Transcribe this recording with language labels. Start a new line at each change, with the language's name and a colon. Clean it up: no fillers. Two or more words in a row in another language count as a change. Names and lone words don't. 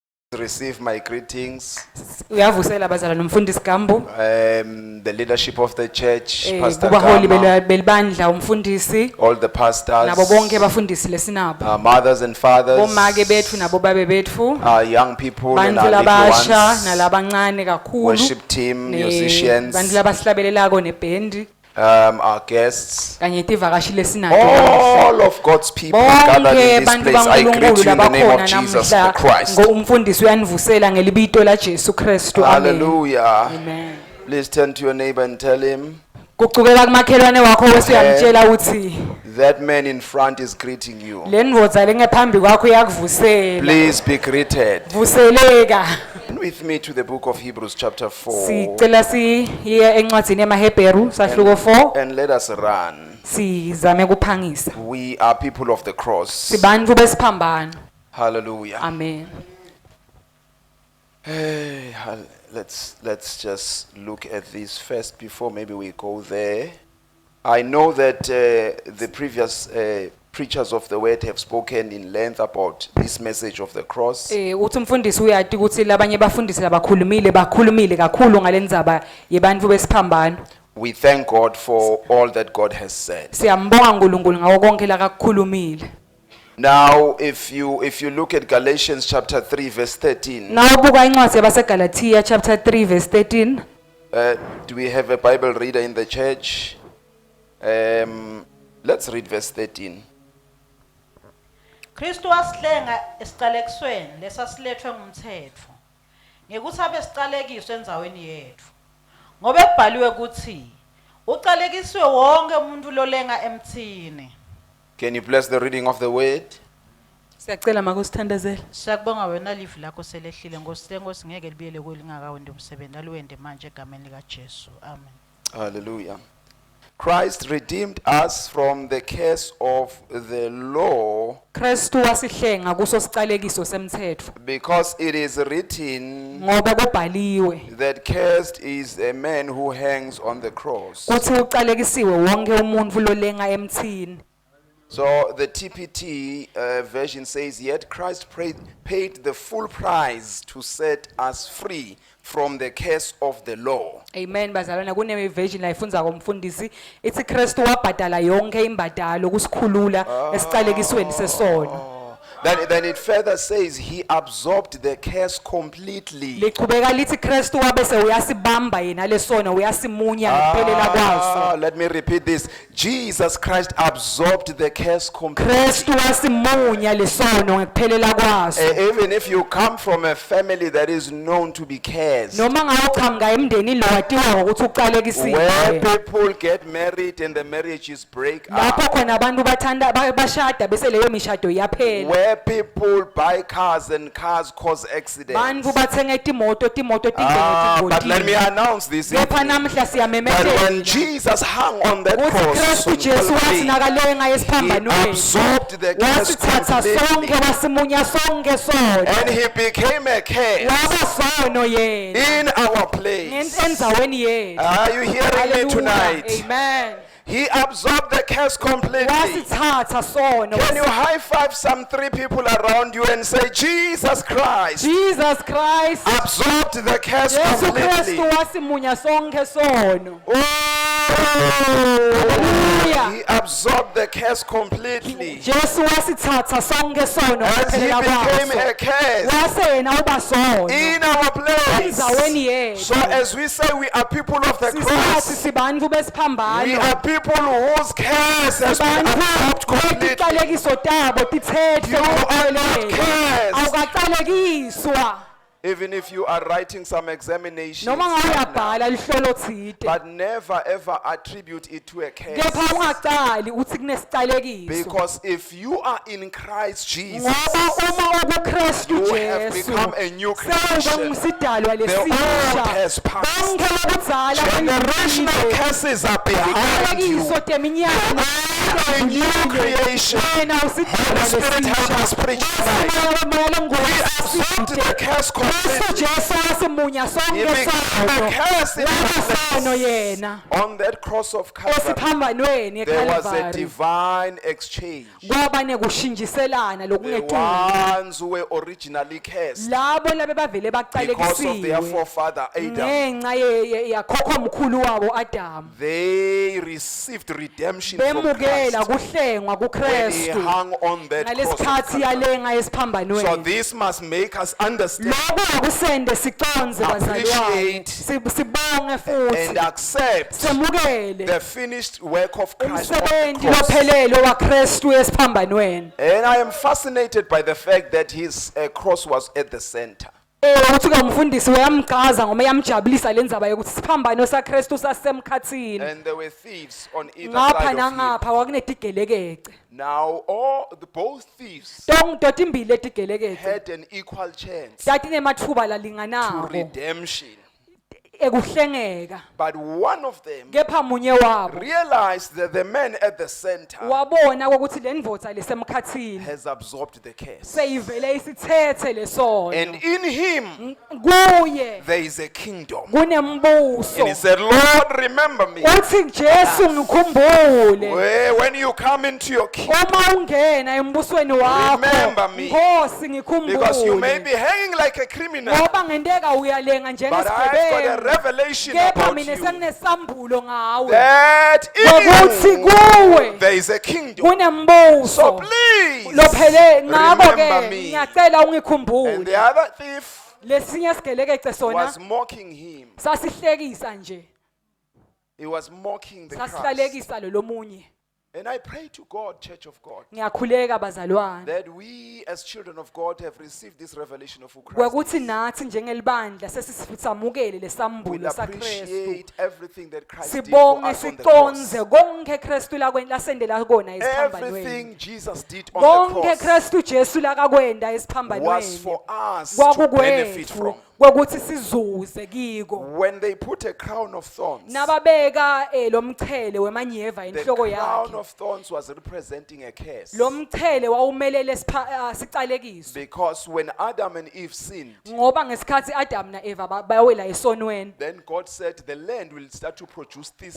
English: Receive my greetings.
Swati: Uyavusela abazalwane umfundisi Gambo,
English: The leadership of the church, Pastor
Swati: kubaholi Gama, belibandla umfundisi
English: all the pastors,
Swati: nabo bonke abafundisi lesinabo.
English: our mothers and fathers,
Swati: Bomake bethu nabo babe bethu,
English: our young people and
Swati: bantu
English: our little
Swati: labasha
English: ones,
Swati: nalabancane kakhulu,
English: worship team, musicians,
Swati: bantu labasihlabelelako nebhendi
English: our guests,
Swati: kanye tivakashi lesinabo.
English: all of God's people gathered in this place. I greet you in the name of Jesus the Christ.
Swati: Umfundisi uyanivusela ngelibito la Jesu Kristu. Amen. Hallelujah. Amen.
English: Please turn to your neighbor and tell him,
Swati: Kucukela kumakhelwane wakho wesuyamtshela uthi
English: that man in front is greeting you.
Swati: lendvodza lengephambi kwakho iyakuvusela.
English: Please be greeted.
Swati: Vuseleka.
English: Turn with me to the book of Hebrews chapter 4.
Swati: Sicela siye encwadzini yamaHebheru sahluko 4
English: And let us run.
Swati: sizame kuphangisa.
English: We are people of the cross.
Swati: Sibantfu besiphambano. Hallelujah. Amen.
English: Hey, let's just look at this first before maybe we go there. I know that the previous preachers of the word have spoken in length about this message of the cross.
Swati: Uthi umfundisi uyati ukuthi labanye bafundisi labakhulumile kakhulu ngalendzaba yebantfu besiphambano.
English: We thank God for all that God has said.
Swati: Siyambonga uNkulunkulu ngawo konke lakakhulumile.
English: Now, if you look at Galatians chapter 3 verse 13,
Swati: Nawubuka incwadi yabaseGalatia
English: chapter 3 verse 13. do we have a Bible reader in the church? Let's read verse 13.
Swati: Kristu wasihlenga esiqalekisweni lesasilethwe ngumthetho ngekuthi abe siqalekiswe enzaweni yethu ngoba ekubhaliwe ukuthi uqalekiswe wonke umuntu lolenga emthini. Can you bless the reading of the word? Siyacela makusithandazela. Siyakubonga wena livi lakho selehlile Nkosi ngeke libiyele kwelingakawendi umsebenzi aluwende manje egameni lika Jesu. Amen. Hallelujah.
English: Christ redeemed us from the curse of the law
Swati: Kristu wasihlenga kuso siqalekiso semthetho
English: because it is written
Swati: ngoba kubhaliwe
English: that cursed is a man who hangs on the cross.
Swati: kuthi uqalekisiwe wonke umuntu lolenga emthini.
English: So the TPT version says, yet Christ paid the full price to set us free from the curse of the law.
Swati: Amen bazalwana kune version la ifunza komfundisi ithi Kristu wabhadala yonke imbadalo kusikhulula esiqalekisweni sesono.
English: Then it further says he absorbed the curse completely.
Swati: Liqhubeka lithi Kristu wabese uyasibamba yena lesono uyasimunya ngemphelela kwaso.
English: Let me repeat this. Jesus Christ absorbed the curse completely.
Swati: Kristu wasimunya lesono ngemphelela kwaso.
English: Even if you come from a family that is known to be cursed,
Swati: Noma ngawuqhamuka emndeni lo watiwa ukuthi uqalekisiwe.
English: where people get married and the marriages break
Swati: Lapho
English: up,
Swati: khona abantu bathanda bashada bese leyo mishado iyaphela.
English: where people buy cars and cars cause accidents.
Swati: Bantu bathenga imoto
English: But let me
Swati: tingena
English: announce this
Swati: Kepha
English: evening
Swati: namhla
English: that when
Swati: siyamemetheka.
English: Jesus hung on that
Swati: Uthi
English: cross,
Swati: Kristu
English: on
Swati: Jesu
English: Calvary,
Swati: wasinakaleka
English: he
Swati: esiphambanweni.
English: absorbed the curse
Swati: Wasithatha sonke
English: completely,
Swati: wasimunya sonke sono.
English: and he became a curse
Swati: Waba sono yena.
English: in our place.
Swati: Enzaweni yethu.
English: Are you hearing me
Swati: Hallelujah.
English: tonight?
Swati: Amen.
English: He absorbed the curse completely.
Swati: Wasithatha sono.
English: Can you high five some 3 people around you and say, Jesus Christ Jesus Christ. absorbed the curse
Swati: Jesu
English: completely?
Swati: Kristu wasimunya sonke sono.
English: Oh,
Swati: Hallelujah.
English: he absorbed the curse completely.
Swati: Jesu wasithatha sonke sono
English: As he
Swati: ngemphelela
English: became
Swati: kwaso.
English: a curse
Swati: Wase yena uba sono.
English: in our place.
Swati: Enzaweni yethu.
English: So as we say we are people of the
Swati: Sisithi
English: cross,
Swati: sibantfu
English: we
Swati: besiphambano.
English: are people whose curse has been absorbed completely.
Swati: Iqalekiso tabo tithethe
English: You are not
Swati: ngokuphelele.
English: cursed.
Swati: Awukaqalekiswa.
English: Even if you are writing some examinations,
Swati: Noma ngabe
English: right now,
Swati: uyabhala lihlolo thide.
English: but never ever attribute it to a
Swati: Kepha
English: curse.
Swati: ungaqali uthi kunesicalekiso.
English: Because if you are in Christ Jesus,
Swati: Ngoba uma ubuKristu
English: you have
Swati: Jesu.
English: become a new
Swati: Sewuba
English: creation.
Swati: ngusidalwa
English: The old
Swati: lesisha.
English: has passed.
Swati: Bonke lokudzala
English: Generational
Swati: kwendlulile.
English: curses are behind you.
Swati: Iqalekiso teminyaka.
English: A new creation.
Swati: Wena
English: The
Swati: usidalwa
English: Spirit help us
Swati: lesisha.
English: preach tonight.
Swati: Moya
English: We absorbed the curse completely.
Swati: uKristu Jesu wasimunya
English: He
Swati: sonke
English: became a
Swati: sono
English: curse in our
Swati: sono
English: place.
Swati: yena
English: On that cross of Calvary,
Swati: esiphambanweni
English: there was a
Swati: eCalvary
English: divine exchange.
Swati: kwaba nekushintshiselana
English: The
Swati: lokungetuli
English: ones who were originally cursed
Swati: labo labe bavele
English: because of their
Swati: baqalekisiwe
English: forefather Adam,
Swati: ngenxa yakhokho mkhulu wabo Adam
English: they received redemption from
Swati: bemukela
English: Christ
Swati: kuhlengwa
English: when he
Swati: kuKristu
English: hung on that cross of
Swati: ngalesikhathi
English: Calvary.
Swati: yalenga
English: So
Swati: esiphambanweni
English: this must make us understand
Swati: lokho akusende siconze bazalwane
English: Appreciate
Swati: sibonge
English: and
Swati: futhi
English: accept
Swati: semukele
English: the finished work of Christ on the
Swati: umsebenzi
English: cross.
Swati: lophelele waKristu esiphambanweni
English: And I am fascinated by the fact that his cross was at the center.
Swati: ukuthi ke umfundisi uyamgaza ngoba yamjabulisa lendzaba yokuthi siphambano saKristu sasemkhathini
English: And there were thieves on either
Swati: ngapha
English: side of him.
Swati: nangapha kwakunetigelekece
English: Now, both thieves
Swati: tonke imbili etigelekece
English: had an equal chance
Swati: tati nemathuba
English: to
Swati: lalinganako
English: redemption.
Swati: ekuhlengeka
English: But one of them
Swati: kepha munye wabo
English: realized that the man at the center
Swati: wabona ukuthi lendvodza lesemkhathini
English: has absorbed the curse.
Swati: seyivele isithethe lesono
English: And in him,
Swati: kuye
English: there is a kingdom.
Swati: kunembuso
English: And he said, Lord, remember me.
Swati: uthi Jesu ngikhumbule
English: When you come into your kingdom,
Swati: uma ungena embusweni
English: Remember
Swati: wakho
English: me.
Swati: Nkosi
English: because you may
Swati: ngikhumbule
English: be hanging like a criminal,
Swati: ngoba ngendeka uyalenga
English: but I've got a
Swati: njengesigebengu
English: revelation
Swati: kepha
English: about
Swati: mina
English: you
Swati: senginesambulo ngawe
English: that
Swati: ukuthi
English: in you
Swati: kuwe
English: there is a kingdom. So
Swati: kunembuso
English: please
Swati: lophele ngakho
English: remember
Swati: ke
English: me.
Swati: ngiyacela
English: And
Swati: ungikhumbule
English: the other thief
Swati: lesinye sigelekece sona
English: was mocking him.
Swati: sasihlekisa nje
English: He was mocking the Christ.
Swati: sasihlalekisa lo munye
English: And I pray to God, Church of God,
Swati: ngiyakhuleka bazalwane
English: that we as children of God have received this revelation of who Christ
Swati: kwekuthi
English: is.
Swati: nathi njengelibandla sesisamukele
English: We'll
Swati: lesambulo saKristu
English: appreciate everything that Christ did for
Swati: sibonge
English: us on the cross.
Swati: siconze konke Kristu lasendela kona esiphambanweni
English: Everything Jesus did on the
Swati: konke
English: cross
Swati: Kristu Jesu lakakwenda
English: was
Swati: esiphambanweni
English: for us to benefit
Swati: kwakukwethu
English: from.
Swati: kwekuthi sizuze kiko
English: When they put a crown of thorns,
Swati: nababeka lo mchele wemanyeva
English: the
Swati: enhloko
English: crown
Swati: yakhe
English: of thorns was representing a curse.
Swati: lo mchele wawumelele sicalekiswe
English: Because when Adam and Eve sinned,
Swati: ngoba ngesikhathi Adam na Eva bayawela esonweni
English: then God said the land will start to produce this